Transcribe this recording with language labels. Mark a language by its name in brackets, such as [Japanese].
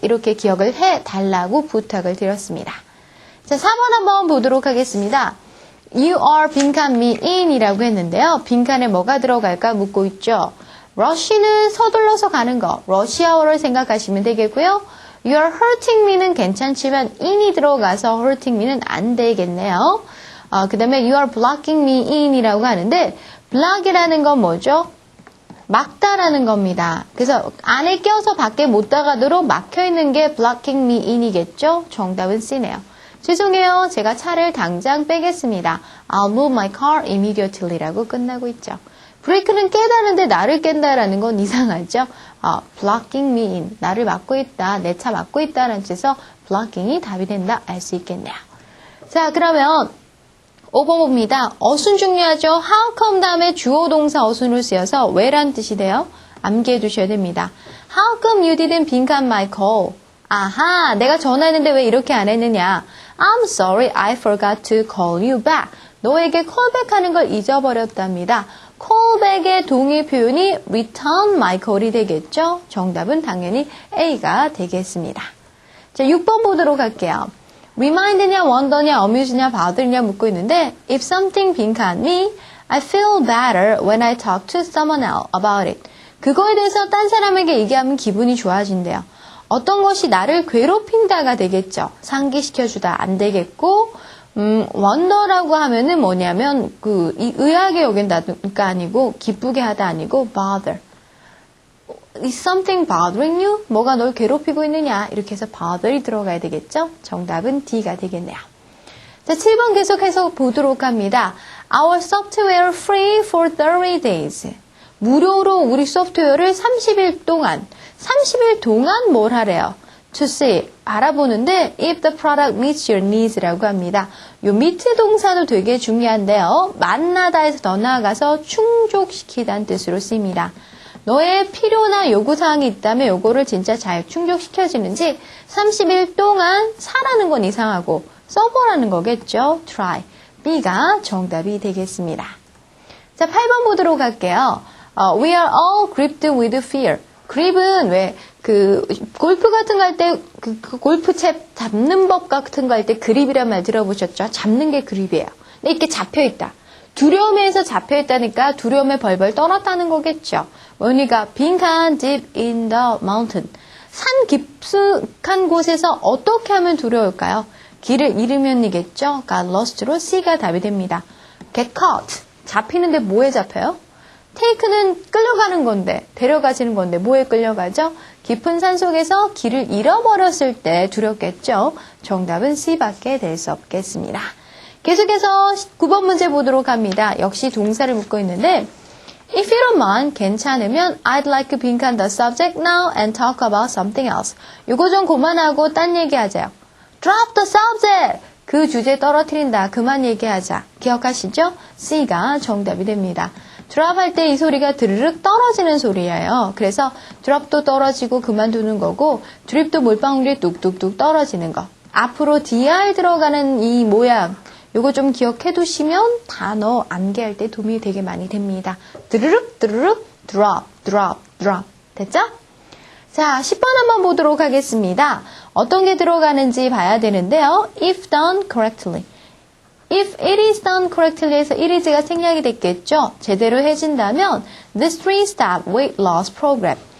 [Korean] 이렇게 기억을 해달라고 부탁을 드렸습니다. 자, 4번 한번 보도록 하겠습니다. [English] You are 빈칸 me in [Korean] 이라고 했는데요. 빈칸에 뭐가 들어갈까 묻고 있죠. rush는 서둘러서 가는 거, rush hour를 생각하시면 되겠고요. [English] You are hurting me [Korean] 는 괜찮지만 in이 들어가서 hurting me는 안 되겠네요. 그 다음에 [English] you are blocking me in [Korean] 이라고 하는데 block이라는 건 뭐죠? 막다라는 겁니다. 그래서 안에 껴서 밖에 못 나가도록 막혀있는 게 blocking me in이겠죠? 정답은 C네요. 죄송해요. 제가 차를 당장 빼겠습니다. [English] I'll move my car immediately라고 끝나고 있죠. [Korean] 브레이크는 깨다는데 나를 깬다라는 건 이상하죠? blocking me in. 나를 막고 있다. 내 차 막고 있다라는 뜻에서 blocking이 답이 된다. 알 수 있겠네요. 자, 그러면 5번 봅니다. 어순 중요하죠. How come 다음에 주어 동사 어순을 쓰여서 왜란 뜻이 돼요? 암기해 두셔야 됩니다. [English] How come you didn't 빈칸 my call? [Korean] 아하, 내가 전화했는데 왜 이렇게 안 했느냐? [English] I'm sorry, I forgot to call you back. [Korean] 너에게 callback하는 걸 잊어버렸답니다. callback의 동의 표현이 return my call이 되겠죠? 정답은 당연히 A가 되겠습니다. 자, 6번 보도록 할게요. remind냐, wonder냐, amuse냐, bother냐 묻고 있는데 [English] if something 빈칸 me, I feel better when I talk to someone else about it. [Korean] 그거에 대해서 딴 사람에게 얘기하면 기분이 좋아진대요. 어떤 것이 나를 괴롭힌다가 되겠죠. 상기시켜주다 안 되겠고 wonder라고 하면은 뭐냐면 의아하게 여긴다가 아니고 기쁘게 하다 아니고 bother. [English] Is something bothering you? [Korean] 뭐가 널 괴롭히고 있느냐? 이렇게 해서 bother이 들어가야 되겠죠? 정답은 D가 되겠네요. 자, 7번 계속해서 보도록 합니다. [English] Our software free for 30 days. [Korean] 무료로 우리 소프트웨어를 30일 동안 뭘 하래요? [English] To see, [Korean] 알아보는데 [English] if the product meets your needs라고 합니다. [Korean] 요 meet 동사도 되게 중요한데요. 만나다에서 더 나아가서 충족시키다는 뜻으로 쓰입니다. 너의 필요나 요구사항이 있다면 요거를 진짜 잘 충족시켜지는지 30일 동안 사라는 건 이상하고 써보라는 거겠죠. [English] Try. [Korean] B가 정답이 되겠습니다. 자, 8번 보도록 할게요. [English] We are all gripped with fear. [Korean] grip은 왜 골프 같은 거 할 때 골프채 잡는 법 같은 거 할 때 그립이란 말 들어보셨죠? 잡는 게 그립이에요. 근데 이렇게 잡혀있다. 두려움에서 잡혀있다니까 두려움에 벌벌 떨었다는 거겠죠. [English] 원희가 빈칸 deep in the mountain. [Korean] 산 깊숙한 곳에서 어떻게 하면 두려울까요? 길을 잃으면이겠죠. got lost로 C가 답이 됩니다. get caught. 잡히는데 뭐에 잡혀요? take는 끌려가는 건데, 데려가시는 건데 뭐에 끌려가죠? 깊은 산 속에서 길을 잃어버렸을 때 두렵겠죠. 정답은 C밖에 될 수 없겠습니다. 계속해서 9번 문제 보도록 합니다. [English] 역시 동사를 묻고 있는데 If you don't mind, [Korean] 괜찮으면 [English] I'd like to 빈칸 the subject now and talk about something else. [Korean] 요거 좀 그만하고 딴 얘기하자요. [English] Drop the subject! [Korean] 그 주제 떨어뜨린다. 그만 얘기하자. 기억하시죠? C가 정답이 됩니다. drop 할 때 이 소리가 드르륵 떨어지는 소리예요. 그래서 drop도 떨어지고 그만두는 거고 drip도 물방울이 뚝뚝뚝 떨어지는 거. 앞으로 dr 들어가는 이 모양 요거 좀 기억해 두시면 단어 암기할 때 도움이 되게 많이 됩니다. 드르륵 드르륵 drop drop drop 됐죠? 자, 10번 한번 보도록 하겠습니다. 어떤 게 들어가는지 봐야 되는데요. [English] If done correctly. [Korean] If it is done correctly 해서 it is가 생략이 됐겠죠. 제대로 해진다면 [English] this 3-step weight loss program.